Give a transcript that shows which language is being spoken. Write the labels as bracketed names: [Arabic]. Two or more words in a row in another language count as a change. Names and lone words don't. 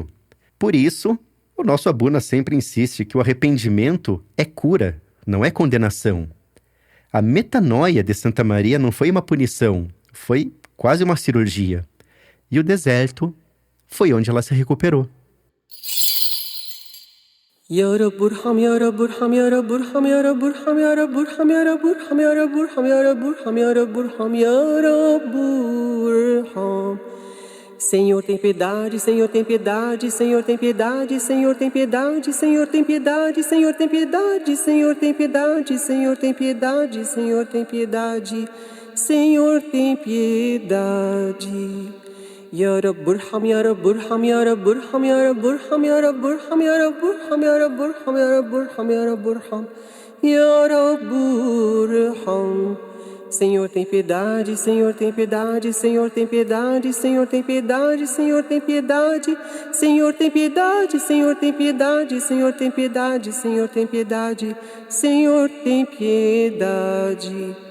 [Portuguese] Por isso, o nosso Abuna sempre insiste que o arrependimento é cura, não é condenação. A metanoia de Santa Maria não foi uma punição, foi quase uma cirurgia. E o deserto foi onde ela se recuperou. [Arabic] يا رب ارحم، يا رب ارحم، يا رب ارحم، يا رب ارحم، يا رب ارحم، يا رب ارحم، يا رب ارحم، يا رب ارحم، يا رب ارحم، يا رب ارحم. [Portuguese] Senhor tem piedade, Senhor tem piedade, Senhor tem piedade, Senhor tem piedade, Senhor tem piedade, Senhor tem piedade, Senhor tem piedade, Senhor tem piedade, Senhor tem piedade, Senhor tem piedade. [Arabic] يا رب ارحم، يا رب ارحم، يا رب ارحم، يا رب ارحم، يا رب ارحم، يا رب ارحم، يا رب ارحم، يا رب ارحم، يا رب ارحم، يا رب ارحم. [Portuguese] Senhor tem piedade, Senhor tem piedade, Senhor tem piedade, Senhor tem piedade, Senhor tem piedade, Senhor tem piedade, Senhor tem piedade, Senhor tem piedade, Senhor tem piedade, Senhor tem piedade.